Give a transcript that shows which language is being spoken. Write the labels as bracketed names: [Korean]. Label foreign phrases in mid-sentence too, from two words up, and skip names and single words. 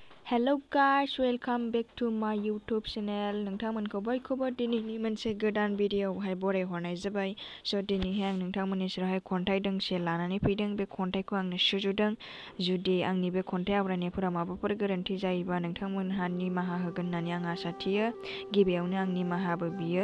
[English] Hello guys, welcome back to my YouTube channel. [Bodo] नोंथांमोनखौ बयखौबो दिनैनि मोनसे गोदान भिडियोआवहाय बरायहरनाय जाबाय। स' दिनैहाय आं नोंथांमोननि सेरावहाय खन्थाइ दोंसे लानानै फैदों। बे खन्थाइखौ आंनो सुजुदों। जुदि आंनि बे खन्थाइ आवरायनायफोरा माबाफोर गोरोन्थि जायोबा नोंथांमोनहा निमाहा होगोन होननानै आं आसा थियो। गिबियावनो आं निमाहाबो बियो।